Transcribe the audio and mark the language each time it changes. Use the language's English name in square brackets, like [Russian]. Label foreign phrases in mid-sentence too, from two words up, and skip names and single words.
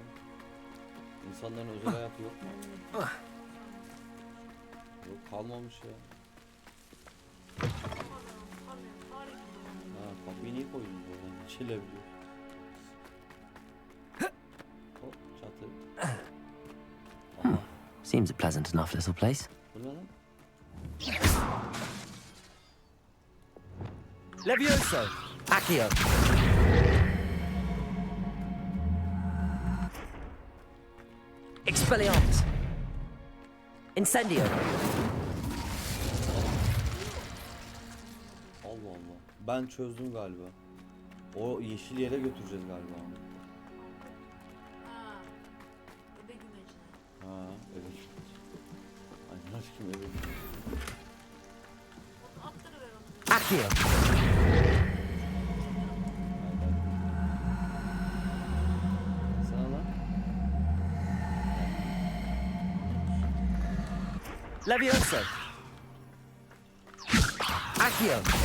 [Turkish] İnsanların özel hayatı yok mu? Yok, kalmamış ya. Ha, kapıyı niye koydun böyle? Çilebiliyor. Hop, çatı. Aha, [English] Seems a pleasant enough little place. [Turkish] bu ne lan? Levioso! Accio! Expelliarmus! Incendio! Allah Allah. Ben çözdüm galiba. O yeşil yere götüreceğiz galiba onu. Ha. Ebe güvecine. Ha, evet. Ay aşkım, evet. Attırıver onu. Accio! Sana lan. Levioso! Accio!